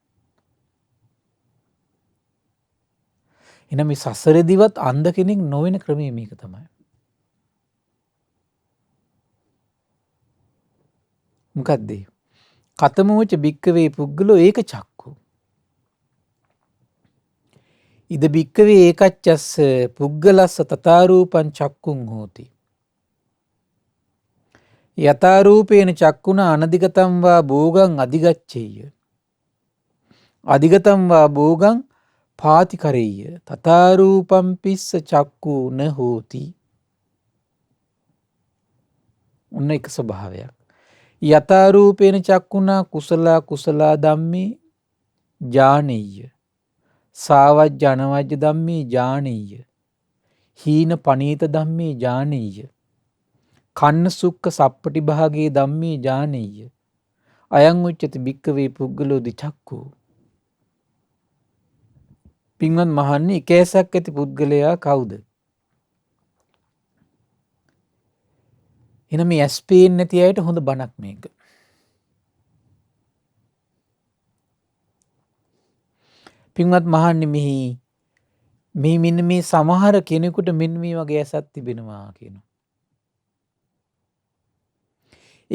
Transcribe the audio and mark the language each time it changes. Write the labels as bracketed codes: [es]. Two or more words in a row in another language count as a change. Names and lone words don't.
[si] එහෙනම් මේ සසරේදීවත් අන්ධ කෙනෙක් නොවන ක්‍රමය මේක තමයි. මොකද්ද? [pi] කතමෝච භික්කවේ පුද්ගලෝ ඒක චක්කු. ඉද භික්කවේ ඒකච්චස්ස පුද්ගලස්ස තථාරූපං චක්කුං හෝති. යථාරූපේන චක්කුණ අනධිගතම් වා භෝගං අධිගච්ඡේය. අධිගතම් වා භෝගං පාතිකරෙය්‍ය. තථාරූපං පිස්ස චක්කු න හෝති. [si] ඔන්න එක ස්වභාවයක්. [pi] යථාරූපේන චක්කුණා කුසල කුසලා ධම්මේ ඥානෙය්‍ය. සාවජ්ජ අනවජ්ජ ධම්මේ ඥානෙය්‍ය. හීන පනීත ධම්මේ ඥානෙය්‍ය. කන්න සුක්ඛ සප්පටි භාගේ ධම්මේ ඥානෙය්‍ය. අයං උච්චති භික්කවේ පුද්ගලෝ දිචක්කෝ. [si] පින්වත් මහන්නේ එක ඇසක් ඇති පුද්ගලයා කවුද? එහෙනම් මේ ඇස් පේන්නේ නැති අයට හොඳ බණක් මේක. පින්වත් මහන්නේ මෙහි මෙන්න මේ සමහර කෙනෙකුට මෙන්න මේ වගේ ඇසක් තිබෙනවා කියනවා.